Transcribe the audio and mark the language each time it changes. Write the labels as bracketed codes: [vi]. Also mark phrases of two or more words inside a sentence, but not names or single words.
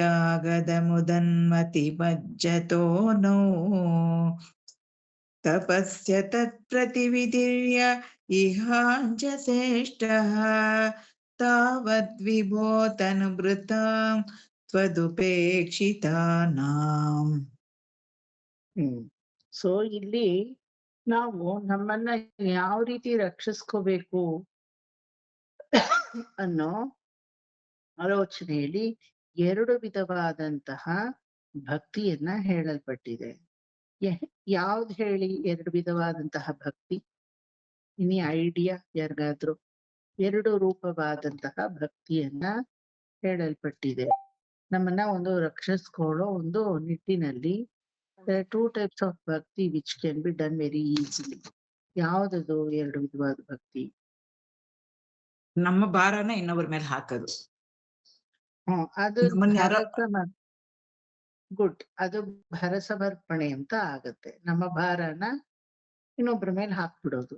[sa] चागदमुदन्मतिमज्जतो नो तपस्य तत्प्रतिविधिर्य इहाञ्जसेष्टः तावद्विभोतनुभृतां त्वदुपेक्षितानाम्. [kn] ಸೊ ಇಲ್ಲಿ ನಾವು ನಮ್ಮನ್ನ ಯಾವ ರೀತಿ ರಕ್ಷಿಸ್ಕೋಬೇಕು ಅನ್ನೋ ಆಲೋಚನೆಯಲ್ಲಿ ಎರಡು ವಿಧವಾದಂತಹ ಭಕ್ತಿಯನ್ನ ಹೇಳಲ್ಪಟ್ಟಿದೆ. ಯಾವ್ದು ಹೇಳಿ ಎರಡು ವಿಧವಾದಂತಹ ಭಕ್ತಿ? [en] any idea [kn] ಯಾರಿಗಾದ್ರು? ಎರಡು ರೂಪವಾದಂತಹ ಭಕ್ತಿಯನ್ನ ಹೇಳಲ್ಪಟ್ಟಿದೆ. ನಮ್ಮನ್ನ ಒಂದು ರಕ್ಷಿಸ್ಕೊಳ್ಳೋ ಒಂದು ನಿಟ್ಟಿನಲ್ಲಿ [en] there are two types of bhakti which can be done very easily. [kn] ಯಾವ್ದದು ಎರಡು ವಿಧವಾದ ಭಕ್ತಿ? ನಮ್ಮ ಭಾರನ ಇನ್ನೊಬ್ಬರ ಮೇಲೆ ಹಾಕೋದು. ಅದು ಗುಡ್, ಅದು ಭರಸಮರ್ಪಣೆ ಅಂತ ಆಗತ್ತೆ. ನಮ್ಮ ಭಾರನ ಇನ್ನೊಬ್ಬರ ಮೇಲೆ ಹಾಕ್ಬಿಡೋದು.